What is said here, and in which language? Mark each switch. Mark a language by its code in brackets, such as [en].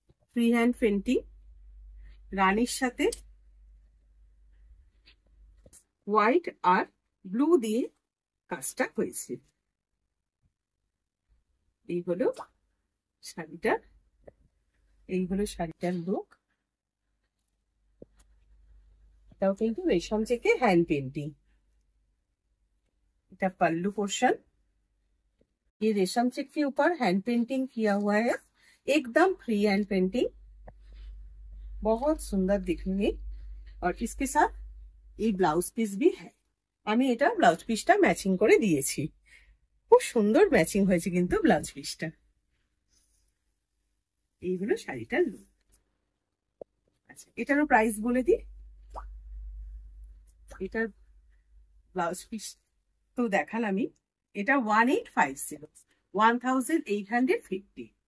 [bn] Free hand painting, রানীর সাথে white আর blue দিয়ে কাজটা হয়েছে। এই হলো শাড়িটার, এই হলো শাড়িটার লুক। এটাও কিন্তু রেশম চেকে হ্যান্ড पेंटिंग। [hi] এটা पल्लू पोर्शन, ये रेशम चेक के ऊपर हैंड पेंटिंग किया हुआ है, एकदम फ्री हैंड पेंटिंग, बहुत सुंदर दिखने में। और इसके साथ ये ब्लाउज पिस भी है, [bn] আমি এটা ব্লাউজ পিসটা ম্যাচিং করে দিয়েছি। খুব সুন্দর ম্যাচিং হয়েছে কিন্তু ব্লাউজ পিসটা। এই হলো শাড়িটার লুক। আচ্ছা, এটারও প্রাইস বলে দিই। এটার ব্লাউজ পিস তো দেখালাম আমি, এটা 1850, 1850।